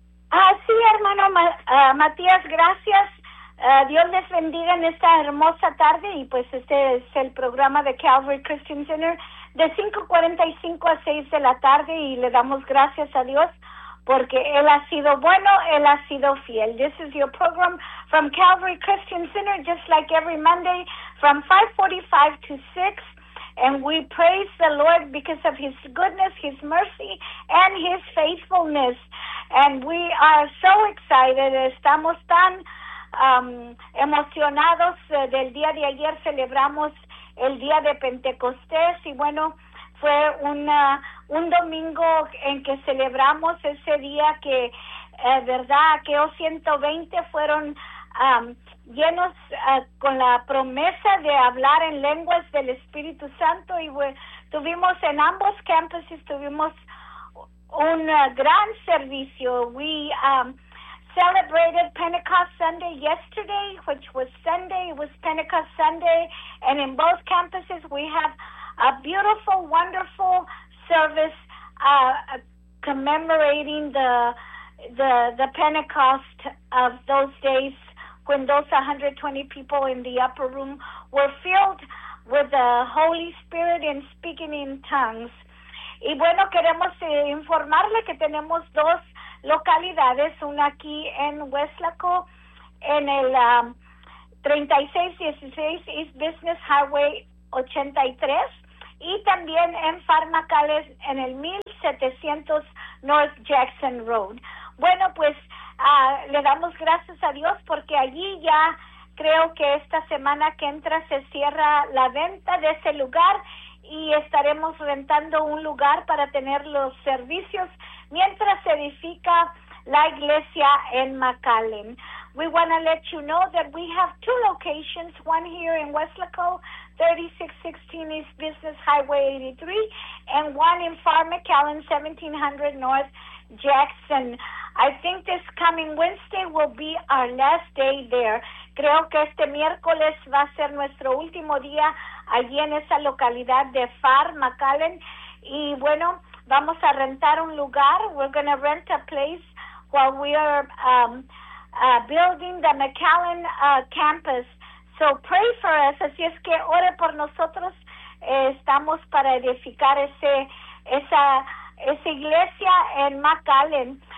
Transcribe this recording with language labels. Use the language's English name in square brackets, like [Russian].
[Spanish] Ah, sí, hermano Matías, gracias. Dios les bendiga en esta hermosa tarde. Y pues este es el programa de Calvary Christian Center de 5:45 a 6 de la tarde. Y le damos gracias a Dios porque Él ha sido bueno, Él ha sido fiel. [English] This is your program from Calvary Christian Center, just like every Monday, from 5:45 to 6. And we praise the Lord because of His goodness, His mercy, and His faithfulness. And we are so excited. [Spanish] Estamos tan emocionados del día de ayer. Celebramos el día de Pentecostés. Y bueno, fue un domingo en que celebramos ese día que, verdad, aquellos 120 fueron llenos con la promesa de hablar en lenguas del Espíritu Santo. Y tuvimos en ambos campuses, tuvimos un gran servicio. [English] We celebrated Pentecost Sunday yesterday, which was Sunday. It was Pentecost Sunday. And in both campuses, we have a beautiful, wonderful service commemorating the Pentecost of those days when those 120 people in the upper room were filled with the Holy Spirit and speaking in tongues. [Spanish] Y bueno, queremos informarle que tenemos dos localidades, una aquí en Weslaco, en el 3616 East Business Highway 83, y también en Farmacales, en el 1700 North Jackson Road. Bueno, pues le damos gracias a Dios porque allí ya creo que esta semana que entra se cierra la venta de ese lugar y estaremos rentando un lugar para tener los servicios mientras se edifica la iglesia en McAllen. [English] We want to let you know that we have two locations, one here in Weslaco, 3616 East Business Highway 83, and one in Far McAllen, 1700 North Jackson. I think this coming Wednesday will be our last day there. [Spanish] Creo que este miércoles va a ser nuestro último día allí en esa localidad de Far McAllen. Y bueno, vamos a rentar un lugar. [English] We're going to rent a place while we are building the McAllen campus. So pray for us. [Spanish] Así es que ore por nosotros. Estamos para edificar esa iglesia en McAllen.